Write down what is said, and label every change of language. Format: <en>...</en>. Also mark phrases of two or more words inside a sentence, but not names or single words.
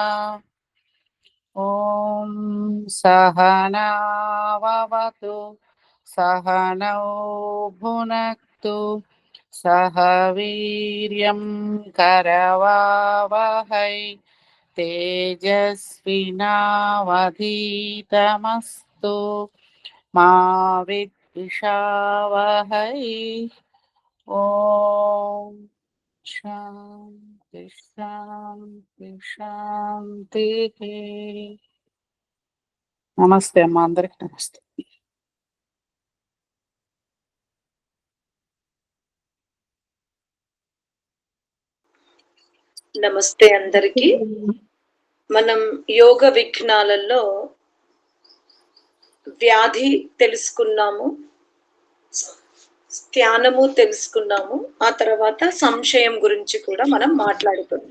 <sa>ॐ सहनाववतु सहनौ भुनक्तु सह वीर्यं करवावहै तेजस्विनावधीतमस्तु मा विद्विषावहै। ॐ शान्ति शान्ति शान्तिः।</sa> <te>నమస్తే అమ్మ, అందరికి నమస్తే. నమస్తే అందరికి. మనం యోగ విఘ్నాలలో వ్యాధి తెలుసుకున్నాము, ధ్యానము తెలుసుకున్నాము, ఆ తర్వాత సంశయం గురించి కూడా మనం మాట్లాడుకున్నాం.</te>